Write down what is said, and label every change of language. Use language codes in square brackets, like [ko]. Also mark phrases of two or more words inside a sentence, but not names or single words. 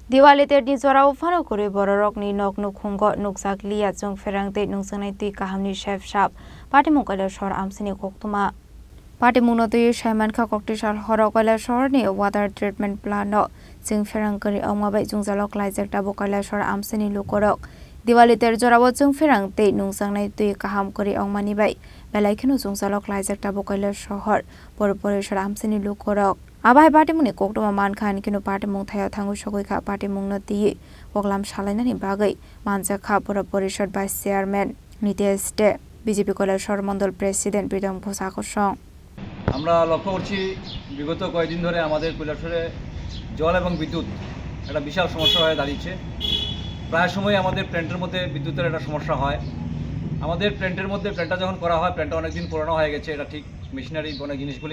[trp] Diwali ter di zora ufano kore bororok ni nok nukhungo nuksak liya jong ferangte nungsanai tui kahamni chef shap party mungkala shor amsini koktuma party mungno tui shaiman kha kokti sal horokala shor ni [en] water treatment plant [trp] no jing ferang kari ongma bai jungjalok laijak ta bokala shor amsini lukorok Diwali ter zora bo jong ferangte nungsanai tui kaham kari ongmani bai belai kheno jungjalok laijak ta bokala shor por shor amsini lukorok Abai party mungni koktuma mankhan kinu party mung thaya thangu sogoi kha party mungno tiye poglam salainani bagai manja kha pura porishod [en] vice chairman [trp] Nitesh De BJP কৈলাসহর মন্ডল প্রেসিডেন্ট প্রীতম ঘোষ আকর্ষণ [bn] আমরা লক্ষ্য করছি বিগত কয়েকদিন ধরে আমাদের কৈলাসহরে জল এবং বিদ্যুৎ একটা বিশাল সমস্যা হয়ে দাঁড়িয়েছে প্রায় সময় আমাদের প্ল্যান্টের মধ্যে বিদ্যুতের একটা সমস্যা হয় আমাদের প্ল্যান্টটা যখন করা হয় প্ল্যান্টটা অনেক দিন পুরানো হয়ে গেছে এটা ঠিক মেশিনারি অনেক জিনিসগুলি